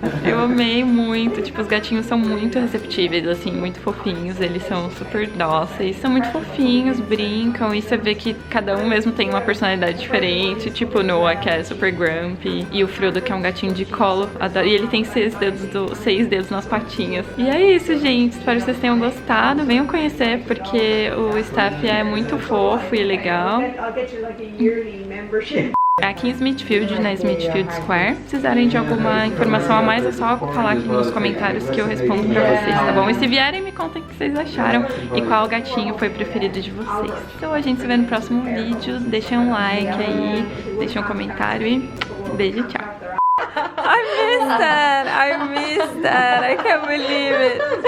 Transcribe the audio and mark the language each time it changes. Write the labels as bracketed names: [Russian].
[Portuguese] Eu amei muito, tipo, os gatinhos são muito receptíveis, assim, muito fofinhos, eles são super dóceis, são muito fofinhos, brincam, e você vê que cada um mesmo tem uma personalidade diferente, tipo o Noah, que é super grumpy, e o Frodo, que é um gatinho de colo, e ele tem 6 dedos nas patinhas. E é isso, gente, espero que vocês tenham gostado, venham conhecer, porque o staff é muito fofo e legal. [English] I'll get you like a yearly membership. [Portuguese] Aqui em Smithfield, na Smithfield Square. Se precisarem de alguma informação a mais, é só falar aqui nos comentários que eu respondo pra vocês, tá bom? E se vierem, me contem o que vocês acharam e qual gatinho foi preferido de vocês. Então a gente se vê no próximo vídeo. Deixem um like aí, deixem um comentário e beijo, tchau. [English] I missed that, I can't believe it.